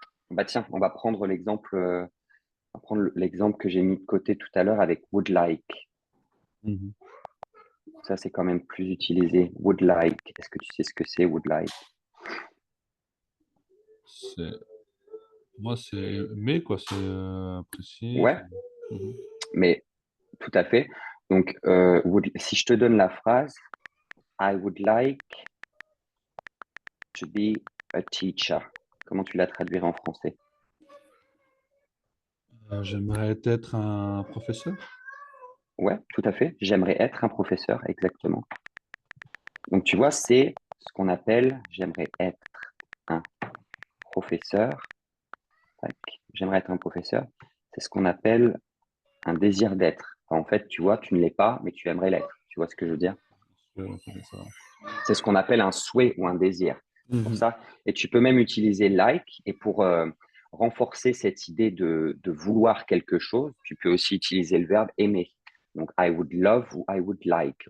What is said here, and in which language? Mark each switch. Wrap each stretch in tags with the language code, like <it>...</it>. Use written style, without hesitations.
<fr>Bah tiens, on va prendre l'exemple que j'ai mis de côté tout à l'heure avec would like. Ça, c'est quand même plus utilisé. Would like. Est-ce que tu sais ce que c'est, would like? Moi, c'est mais quoi, c'est apprécié. Ouais, mais tout à fait. Donc, si je te donne la phrase,</fr> <en>I would like to be a teacher.</en> <fr>Comment tu la traduirais en français? J'aimerais être un professeur. Ouais, tout à fait. J'aimerais être un professeur, exactement. Donc, tu vois, c'est ce qu'on appelle, j'aimerais être un professeur. Tac. J'aimerais être un professeur. C'est ce qu'on appelle un désir d'être. Enfin, en fait, tu vois, tu ne l'es pas, mais tu aimerais l'être. Tu vois ce que je veux dire? C'est ce qu'on appelle un souhait ou un désir. Pour ça. Et tu peux même utiliser like. Et pour renforcer cette idée de vouloir quelque chose, tu peux aussi utiliser le verbe aimer.</fr> <en>Donc, I would love</en> <fr>ou</fr> <en>I would like.</en>